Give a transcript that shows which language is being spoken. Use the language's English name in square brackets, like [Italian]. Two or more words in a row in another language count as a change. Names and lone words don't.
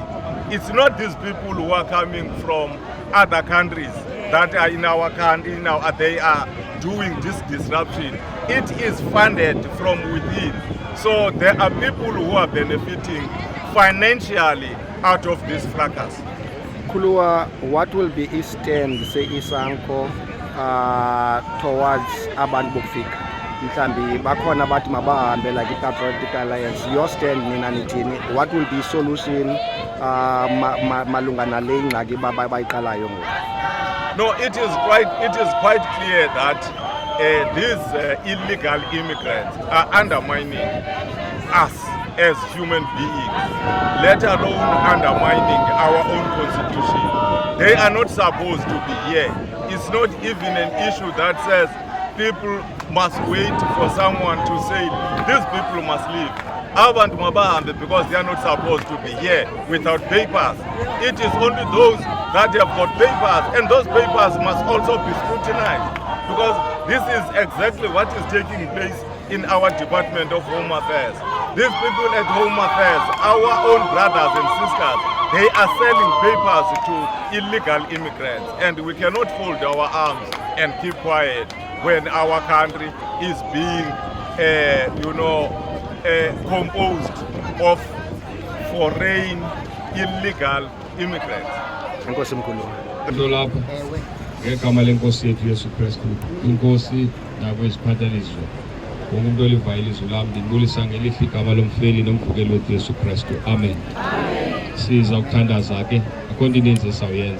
[English] It's not these people who are coming from other countries that are in our country now, they are doing this disruption. It is funded from within. So there are people who are benefiting financially out of this fracas. Kulua, what will be his stand, say ISANGO, towards [Xhosa] abantu bokufika? Mhlambi bakhona bathi mabahambe [English] like i-Patriotic Alliance. Your stand [Xhosa] nina nithini? [English] What will be solution [Xhosa] malunga nale ngxaki bayiqalayo ngoku? [English] No, it is quite clear that these illegal immigrants are undermining us as human beings, let alone undermining our own constitution. They are not supposed to be here. It's not even an issue that says people must wait for someone to say these people must leave. [Xhosa] Abantu mabahambe [English] because they are not supposed to be here without papers. It is only those that have got papers, and those papers must also be scrutinized, because this is exactly what is taking place in our Department of Home Affairs. These people at Home Affairs, our own brothers and sisters, they are selling papers to illegal immigrants, and we cannot fold our arms and keep quiet when our country is being, composed of foreign illegal immigrants. [Xhosa] Enkosi mkhulu. Lapha ewe [Zulu] ngegama lenkosi yethu Yesu Kristu, inkosi nabo isiphathaliswa. Wonke umuntu olivayo ilizwi lami ndibulisa ngelihle igama lomfeli nomvukeli wethu Yesu Kristu. Amen. [Xhosa] Siza ukuthandaza ke akho into ininzi esawuyenza.